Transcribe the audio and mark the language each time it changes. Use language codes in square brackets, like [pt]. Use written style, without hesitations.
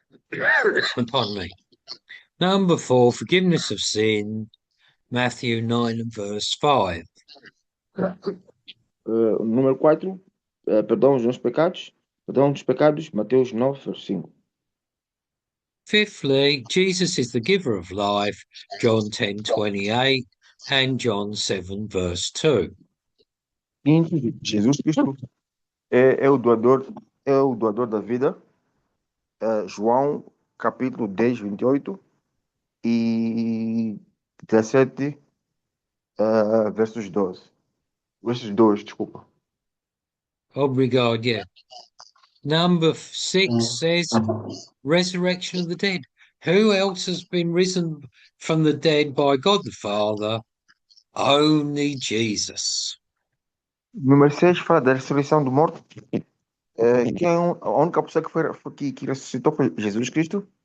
[en] Pardon me. Number 4, forgiveness of sin, Matthew 9 and verse 5. [pt] Número 4, perdão dos pecados, perdão dos pecados, Mateus 9, verso 5. [en] Fifthly, Jesus is the giver of life, John 10:28 and John 7 verse 2. [pt] Quinto, Jesus Cristo é o doador da vida, João capítulo 10, 28 e 17, versos 12. Versos 2, desculpa. Obrigado, yeah. [en] Number 6 says resurrection of the dead. Who else has been risen from the dead by God the Father? Only Jesus. [pt] Número 6 fala da ressurreição do morto. Que é a única pessoa que ressuscitou foi Jesus Cristo.